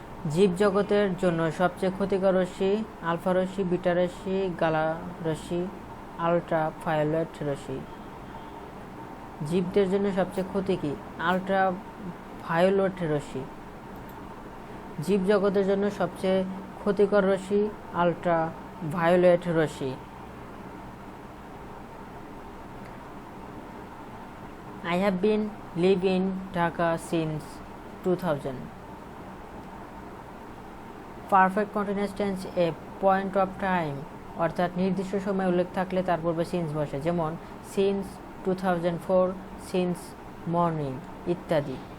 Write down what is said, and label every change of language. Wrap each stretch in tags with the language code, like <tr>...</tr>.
<bn>জীবজগতের জন্য সবচেয়ে ক্ষতিকর রশ্মি আলফা রশ্মি, বিটা রশ্মি, গামা রশ্মি, আলট্রা ভায়োলেট রশ্মি। জীবদের জন্য সবচেয়ে ক্ষতি কি? আলট্রা ভায়োলেট রশ্মি। জীবজগতের জন্য সবচেয়ে ক্ষতিকর রশ্মি ultra violet Rashmi.</bn> <en>I have been living in Dhaka since 2000.</en> <bn>Perfect continuous tense A point of time অর্থাৎ নির্দিষ্ট সময় উল্লেখ থাকলে তার পূর্বে সিন্স বসে, যেমন সিন্স 2004, সিন্স মর্নিং ইত্যাদি।</bn>